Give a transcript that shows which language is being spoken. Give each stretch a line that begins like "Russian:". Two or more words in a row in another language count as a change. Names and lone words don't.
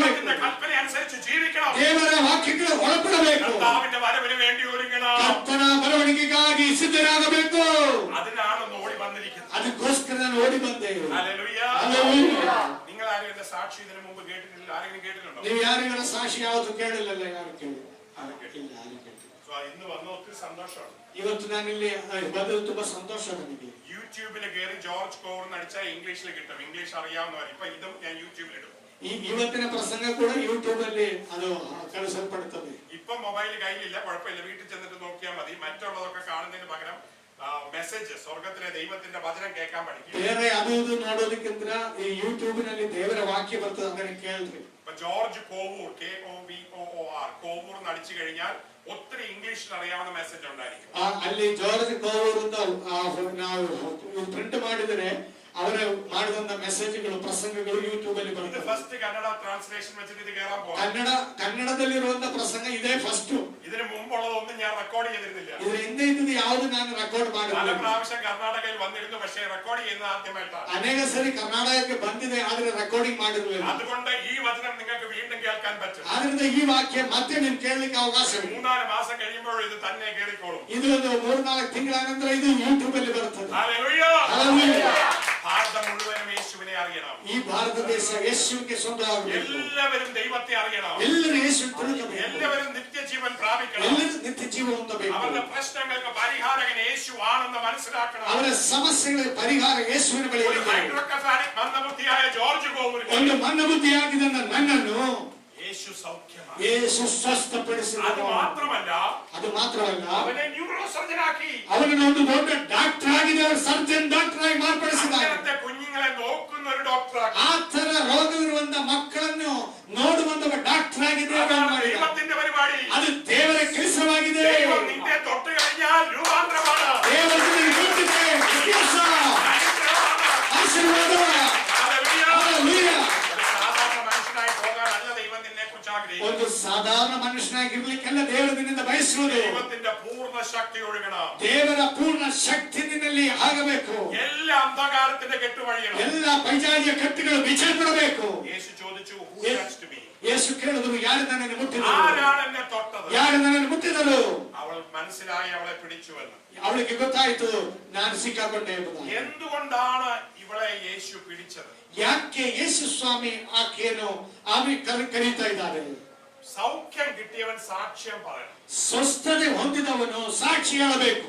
Malayalam: ദൈവത്തിന്റെ കൽപ്പന അനുസരിച്ച് ജീവിക്കണം.
Kannada: ದೇವರ ವಾಕ್ಯಗಳು ಒಳಪಡಬೇಕು.
Malayalam: കർത്താവിന്റെ വരവിന് വേണ്ടി ഒരുങ്ങണം.
Kannada: ಕರ್ತನ ಬರವಣಿಗೆಗಾಗಿ ಸಿದ್ಧರಾಗಬೇಕು.
Malayalam: അതിനാണ് ഒന്ന് ഓടി വന്നിരിക്കുന്നത്.
Kannada: ಅದಕ್ಕೋಸ್ಕರ ನಾನು ಓಡಿ ಬಂದೆ.
Malayalam: ഹല്ലേലൂയ.
Kannada: ಹಲ್ಲೆಲೂಯಾ.
Malayalam: നിങ്ങൾ ആരും എന്റെ സാക്ഷി ഇതിനു മുമ്പ് കേട്ടിട്ടില്ല? ആരെങ്കിലും കേട്ടിട്ടുണ്ടോ?
Kannada: ನೀವು ಯಾರಿಗಳ ಸಾಕ್ಷಿ ಯಾವುದು ಕೇಳಿಲ್ಲಲ್ಲ? ಯಾರು ಕೇಳಿ?
Malayalam: ആരും കേട്ടില്ല.
Kannada: ಯಾರು ಕೇಳಿ?
Malayalam: ഇന്ന് വന്ന ഒത്തിരി സന്തോഷമാണ്.
Kannada: ಇವತ್ತು ನಾನಿಲ್ಲಿ ಬಂದದ್ದು ತುಂಬಾ ಸಂತೋಷ ನನಗೆ.
Malayalam: യൂട്യൂബിൽ കയറി ജോർജ് കോർന്ന് അടിച്ചാൽ ഇംഗ്ലീഷിൽ കിട്ടും. ഇംഗ്ലീഷ് അറിയാവുന്നവർ ഇപ്പൊ ഇതും ഞാൻ യൂട്യൂബിൽ ഇടും.
Kannada: ಇವತ್ತಿನ ಪ್ರಸಂಗ ಕೂಡ ಯೂಟ್ಯೂಬ್ ಅಲ್ಲಿ ಅದು ಕಳಿಸಲ್ಪಡುತ್ತದೆ.
Malayalam: ഇപ്പൊ മൊബൈൽ കയ്യിലില്ല, കുഴപ്പമില്ല, വീട്ടിൽ ചെന്നിട്ട് നോക്കിയാൽ മതി. മറ്റുള്ളതൊക്കെ കാണുന്നതിന് പകരം മെസ്സേജ്, സ്വർഗത്തിലെ ദൈവത്തിന്റെ വചനം കേൾക്കാൻ പഠിക്കും.
Kannada: ಬೇರೆ ಅದು ಇದು ನೋಡೋದಕ್ಕಿಂತ ಈ ಯೂಟ್ಯೂಬ್ ನಲ್ಲಿ ದೇವರ ವಾಕ್ಯ ಬರ್ತದೆ, ಅದನ್ನ ಕೇಳ್ರಿ.
Malayalam: ഇപ്പൊ ജോർജ് കോവൂർ, KOVOR, കോവൂർ എന്ന് അടിച്ചു കഴിഞ്ഞാൽ ഒത്തിരി ഇംഗ്ലീഷിൽ അറിയാവുന്ന മെസ്സേജ് ഉണ്ടായിരിക്കും.
Kannada: ಅಲ್ಲಿ ಜಾರ್ಜ್ ಕೋವೂರ್ ಅಂತ ನಾವು ಪ್ರಿಂಟ್ ಮಾಡಿದರೆ ಅವರು ಮಾಡಿದಂತ ಮೆಸೇಜ್ಗಳು, ಪ್ರಸಂಗಗಳು ಯೂಟ್ಯೂಬ್ ಅಲ್ಲಿ
Malayalam: ഇത്
Kannada: ಬರ್ತದೆ.
English: first Kannada translation
Malayalam: വെച്ചിട്ട് ഇത് കയറാൻ പോകും.
Kannada: ಕನ್ನಡದಲ್ಲಿರುವಂತ ಪ್ರಸಂಗ ಇದೇ ಫಸ್ಟ್.
Malayalam: ഇതിനു മുമ്പുള്ളതൊന്നും ഞാൻ റെക്കോർഡ് ചെയ്തിരുന്നില്ല.
Kannada: ಇದ್ರ ಹಿಂದೆ ಇದ್ದದ್ದು ಯಾವುದು ನಾನು ರೆಕಾರ್ಡ್
Malayalam: പല
Kannada: ಮಾಡಿಲ್ಲ.
Malayalam: പ്രാവശ്യം കർണാടകയിൽ വന്നിരുന്നു, പക്ഷേ റെക്കോർഡ് ചെയ്യുന്നത് ആദ്യമായിട്ടാണ്.
Kannada: ಅನೇಕ ಸರಿ ಕರ್ನಾಟಕಕ್ಕೆ ಬಂದಿದೆ, ಆದ್ರೆ ರೆಕಾರ್ಡಿಂಗ್ ಮಾಡಿರಲಿಲ್ಲ.
Malayalam: അതുകൊണ്ട് ഈ വചനം നിങ്ങൾക്ക് വീണ്ടും കേൾക്കാൻ പറ്റും.
Kannada: ಆದ್ರಿಂದ ಈ ವಾಕ್ಯ ಮತ್ತೆ ನೀವು ಕೇಳಲಿಕ್ಕೆ ಅವಕಾಶ ಇದೆ.
Malayalam: 3-4 മാസം കഴിയുമ്പോൾ ഇത് തന്നെ കേറിക്കോളും.
Kannada: ಇದು ಒಂದು 3-4 ತಿಂಗಳ ನಂತರ ಇದು ಯೂಟ್ಯೂಬ್ ಅಲ್ಲಿ ಬರುತ್ತದೆ.
Malayalam: ഹല്ലേലൂയ.
Kannada: ಹಲ್ಲೆಲೂಯಾ.
Malayalam: ഭാരതം മുഴുവനും യേശുവിനെ അറിയണം.
Kannada: ಈ ಭಾರತ ದೇಶ ಯೇಸುವಿಗೆ ಸ್ವಂತವಾಗಬೇಕು.
Malayalam: എല്ലാവരും ദൈവത്തെ അറിയണം.
Kannada: ಎಲ್ಲರೂ ಯೇಸುವನ್ನು ತಿಳ್ಕಬೇಕು.
Malayalam: എല്ലാവരും നിത്യജീവൻ പ്രാപിക്കണം.
Kannada: ಎಲ್ಲರೂ ನಿತ್ಯ ಜೀವ ಹೊಂದಬೇಕು.
Malayalam: അവരുടെ പ്രശ്നങ്ങൾക്ക് പരിഹാരകൻ യേശു ആണെന്ന് മനസ്സിലാക്കണം.
Kannada: ಅವರ ಸಮಸ್ಯೆಗಳಿಗೆ ಪರಿಹಾರ ಯೇಸುವಿನ ಬಳಿ
Malayalam: ഒരു
Kannada: ಇದೆ.
Malayalam: ഹൈഡ്രോക്കഫാനിക് മന്ദബുദ്ധിയായ ജോർജ് കോവൂരിനെ
Kannada: ಒಂದು ಮಂದಬುದ್ಧಿಯಾಗಿದ್ದ ನನ್ನನ್ನು
Malayalam: യേശു സൗഖ്യമാക്കി.
Kannada: ಯೇಸು
Malayalam: അത്
Kannada: ಸ್ವಸ್ಥಪಡಿಸಿದನು.
Malayalam: മാത്രമല്ല,
Kannada: ಅದು ಮಾತ್ರವಲ್ಲ,
Malayalam: അവനെ
English: neuro surgeon
Malayalam: ആക്കി.
Kannada: ಅವನನ್ನು ಒಂದು ದೊಡ್ಡ ಡಾಕ್ಟರ್ ಆಗಿದೆ,
English: surgeon doctor
Kannada: ಆಗಿ ಮಾರ್ಪಡಿಸಿದ್ದಾರೆ.
Malayalam: അങ്ങനത്തെ കുഞ്ഞുങ്ങളെ നോക്കുന്ന ഒരു ഡോക്ടർ ആക്കി.
Kannada: ಆ ತರ ರೋಗವಿರುವಂತ ಮಕ್ಕಳನ್ನು ನೋಡುವಂತ ಡಾಕ್ಟರ್ ಆಗಿದೆ.
Malayalam: അതാണ് ദൈവത്തിന്റെ പരിപാടി.
Kannada: ಅದು ದೇವರ ಕೆಲಸವಾಗಿದೆ.
Malayalam: ദൈവം നിന്നെ തൊട്ട് കഴിഞ്ഞാൽ രൂപാന്തരമാണ്.
Kannada: ದೇವರು ನಿನಗೆ ಕೊಟ್ಟಿದೆ ವ್ಯತ್ಯಾಸ, ಆಶೀರ್ವಾದ.
Malayalam: ഹല്ലേലൂയ.
Kannada: ಹಲ್ಲೆಲೂಯಾ.
Malayalam: ഒരു സാധാരണ മനുഷ്യനായി പോകാനല്ല ദൈവം നിന്നെ കുറിച്ച് ആഗ്രഹിക്കുന്നത്.
Kannada: ಒಂದು ಸಾಧಾರಣ ಮನುಷ್ಯನಾಗಿರ್ಲಿಕ್ಕೆಲ್ಲ ದೇವರು ನಿನ್ನಿಂದ ಬಯಸುವುದು
Malayalam: ദൈവത്തിന്റെ പൂർണ്ണ ശക്തി ഒഴുകണം.
Kannada: ದೇವರ ಪೂರ್ಣ ಶಕ್ತಿ ನಿನ್ನಲ್ಲಿ ಆಗಬೇಕು.
Malayalam: എല്ലാ അന്ധകാരത്തിന്റെ കെട്ടുവഴിയണം.
Kannada: ಎಲ್ಲ ಪೈಜಾಜಿಯ ಕಟ್ಟುಗಳು ಬಿಚ್ಚಲ್ಪಡಬೇಕು.
Malayalam: യേശു ചോദിച്ചു,
English: who touched me?
Kannada: ಯೇಸು ಕೇಳಿದ್ರು, ಯಾರು ನನ್ನನ್ನು ಮುಟ್ಟಿದರು?
Malayalam: ആരാണ് എന്നെ തൊട്ടത്?
Kannada: ಯಾರು ನನ್ನನ್ನು ಮುಟ್ಟಿದರು?
Malayalam: അവൾ മനസ്സിലായി, അവളെ പിടിച്ചുവെന്ന്.
Kannada: ಅವಳಿಗೆ ಗೊತ್ತಾಯ್ತು, ನಾನು ಸಿಕ್ಕಾಕೊಂಡೆ ಎಂಬುದು.
Malayalam: എന്തുകൊണ്ടാണ് ഇവളെ യേശു പിടിച്ചത്?
Kannada: ಯಾಕೆ ಯೇಸು ಸ್ವಾಮಿ ಆಕೆಯನ್ನು ಕರೀತಾ ಇದ್ದಾರೆ?
Malayalam: സൗഖ്യം കിട്ടിയവൻ സാക്ഷ്യം പറയണം.
Kannada: ಸ್ವಸ್ಥತೆ ಹೊಂದಿದವನು ಸಾಕ್ಷಿ ಹೇಳಬೇಕು.